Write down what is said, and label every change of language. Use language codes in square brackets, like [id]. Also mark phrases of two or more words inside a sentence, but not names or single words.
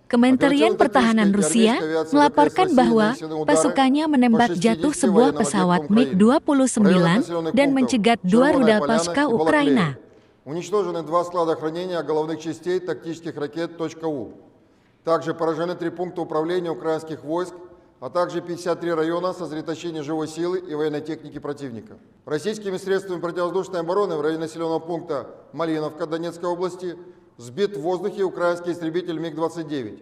[id] Kementerian Pertahanan Rusia melaporkan bahwa pasukannya menembak jatuh sebuah pesawat MiG-29 dan mencegat 2 rudal Pascha Ukraina. [ru] Уничтожены 2 склада хранения головных частей тактических ракет .У. Также поражены 3 пункта управления украинских войск, а также 53 района сосредоточения живой силы и военной техники противника. Российскими средствами противовоздушной обороны в районе населенного пункта Малиновка Донецкой области сбит в воздухе украинский истребитель МиГ-29.